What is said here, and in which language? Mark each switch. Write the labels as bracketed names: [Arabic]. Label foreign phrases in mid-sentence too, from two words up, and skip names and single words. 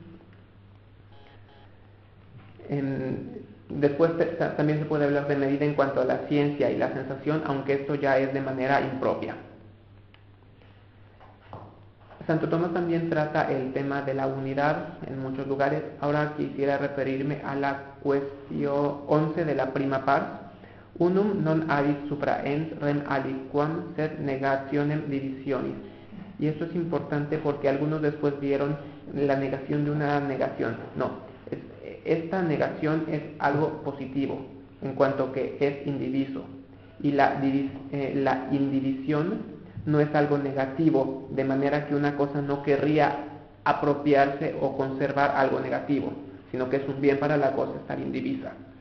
[Spanish] Después también se puede hablar de medida en cuanto a la ciencia y la sensación, aunque esto ya es de manera impropia. Santo Tomás también trata el tema de la unidad en muchos lugares. Ahora quisiera referirme a la cuestión 11 de la [Latin] prima pars. Unum non habit supra ens rem aliquam sed negationem divisionis. [Spanish] Y esto es importante porque algunos después vieron la negación de una negación. No, esta negación es algo positivo en cuanto que es indiviso. Y la indivisión no es algo negativo, de manera que una cosa no querría apropiarse o conservar algo negativo, sino que es un bien para la cosa estar indivisa.